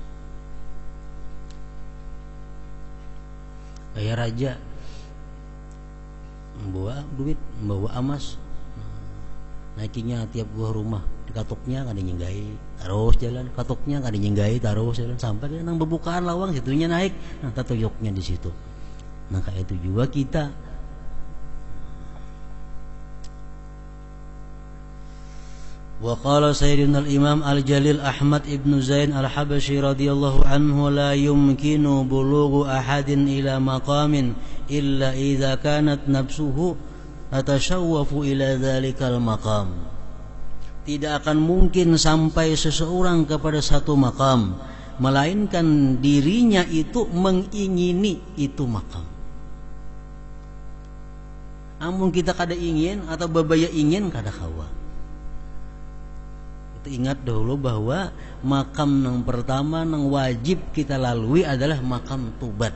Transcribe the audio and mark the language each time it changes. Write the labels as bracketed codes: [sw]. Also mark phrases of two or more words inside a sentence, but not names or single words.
[bjn] Kayak raja membawa duit, membawa emas, naikinya tiap buah rumah, di katuknya kada nyenggai, terus jalan, katuknya kada nyenggai, terus jalan sampai ke nang bebukaan lawang situnya naik, nah tatuyuknya di situ. Nah kayak itu juga kita. [ar] وقال سيدنا الإمام الجليل أحمد بن زين الحبشي رضي الله عنه، لا يمكن بلوغ أحد إلى مقام إلا إذا كانت نفسه تتشوف إلى ذلك المقام. [ms] Tidak akan mungkin sampai seseorang kepada satu makam melainkan dirinya itu mengingini itu makam. [bjn] Amun kita kada ingin atau babaya ingin kada kawa. [id] Itu ingat dahulu bahwa makam yang pertama yang wajib kita lalui adalah makam tubat.